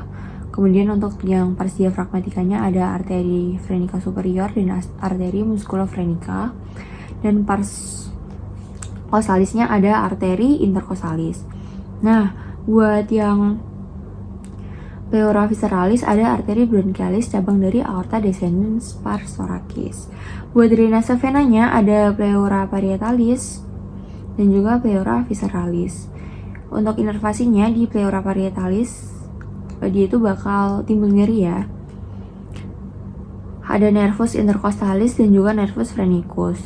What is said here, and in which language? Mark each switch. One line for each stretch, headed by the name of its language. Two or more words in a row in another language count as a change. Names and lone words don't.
Indonesian: Kemudian untuk yang pars diafragmatikanya ada arteri frenica superior dan arteri musculofrenica. Dan pars cosalisnya ada arteri intercostalis. Nah, buat yang
Latin: pleura visceralis
Indonesian: ada arteri bronchialis cabang dari
Latin: aorta descendens pars thoracis.
Indonesian: Buat drainase venanya ada
Latin: pleura parietalis
Indonesian: dan juga
Latin: pleura visceralis.
Indonesian: Untuk inervasinya di
Latin: pleura parietalis
Indonesian: dia itu bakal timbul nyeri ya. Ada
Latin: nervus intercostalis
Indonesian: dan juga
Latin: nervus phrenicus.